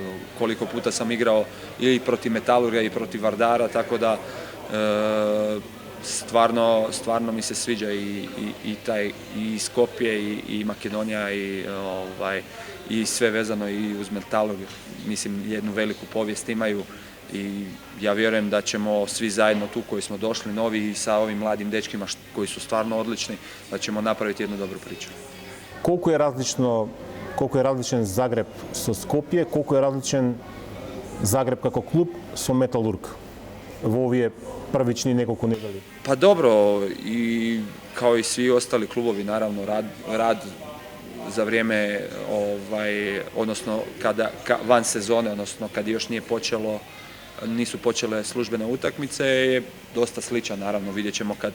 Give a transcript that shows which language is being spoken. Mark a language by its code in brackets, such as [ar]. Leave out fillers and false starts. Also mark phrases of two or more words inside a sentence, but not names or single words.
[hr] Koliko puta sam igrao i protiv Metalurga i protiv Vardara, tako da stvarno mi se sviđa i Skopje i Makedonija i sve vezano i uz Metalurg. Mislim, jednu veliku povijest imaju i ja vjerujem da ćemo svi zajedno tu koji smo došli novi i sa ovim mladim dečkima koji su stvarno odlični, da ćemo napraviti jednu dobru priču. [mk] Колку е различен Загреб со Скопје, колку е различен Загреб како клуб со Металург во овие првични неколку недели? [hr] Pa dobro, i kao i svi ostali klubovi, naravno, rad za vrijeme, odnosno van sezone, odnosno kad još nisu počele službene utakmice, je dosta sličan, naravno, vidjet ćemo